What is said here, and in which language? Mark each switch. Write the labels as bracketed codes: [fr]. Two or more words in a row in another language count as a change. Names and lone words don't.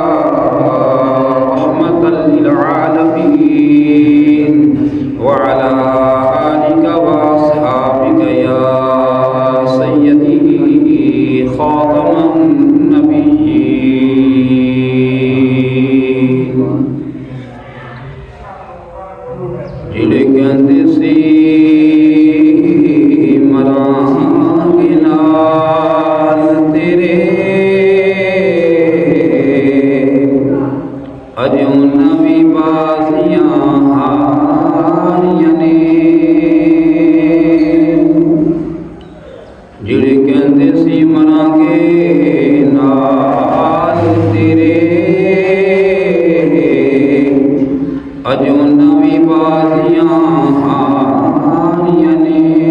[ar] رحمة للعالمين وعلى آلك وأصحابك يا سيدي خاتم [pa] النبيين جڑے کہندے سی مراں نال تیرے اجوں نویں بازیاں ہاریاں نے جڑے کہندے سی مراں گے نال تیرے اجوں نویں بازیاں ہاریاں نے